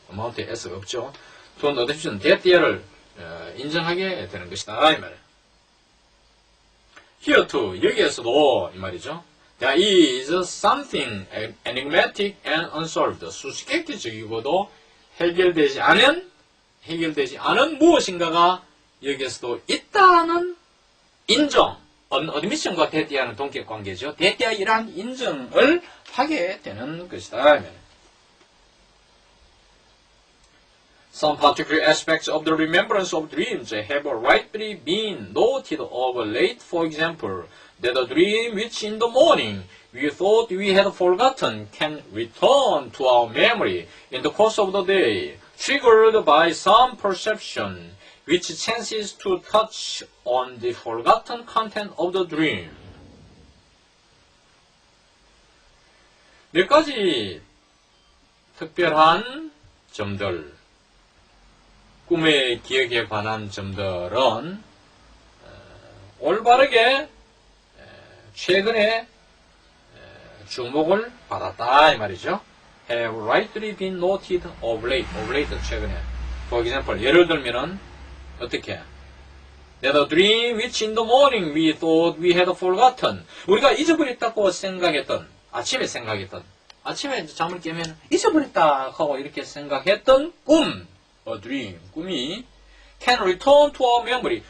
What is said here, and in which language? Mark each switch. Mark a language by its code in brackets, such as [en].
[ko] amount에 s가 없죠. [en] to admission, [ko] 대띠아를 인정하게 되는 것이다. 이 말이에요. [en] Here too, [ko] 여기에서도 이 말이죠. [en] There is something enigmatic and unsolved. [ko] 수수께끼적이고도 해결되지 않은 무엇인가가 여기에서도 있다는 인정, admission과 대띠아는 동격 관계죠. 대띠아 이러한 인정을 하게 되는 것이다. [en] Some particular aspects of the remembrance of dreams have rightly been noted of late. For example, that a dream which in the morning we thought we had forgotten can return to our memory in the course of the day, triggered by some perception which chances to touch on the forgotten content of the dream. [ko] 몇 가지 특별한 점들, 꿈의 기억에 관한 점들은 올바르게 최근에 주목을 받았다 이 말이죠. [en] Have rightly been noted of late. Of late [ko] 최근에. [en] For example, [ko] 예를 들면은 어떻게? [en] That a dream which in the morning we thought we had forgotten. [ko] 우리가 잊어버렸다고 생각했던, 아침에 생각했던, 아침에 이제 잠을 깨면 잊어버렸다 하고 이렇게 생각했던 꿈, [en] a dream, [ko] 꿈이 [en] can return to our memory.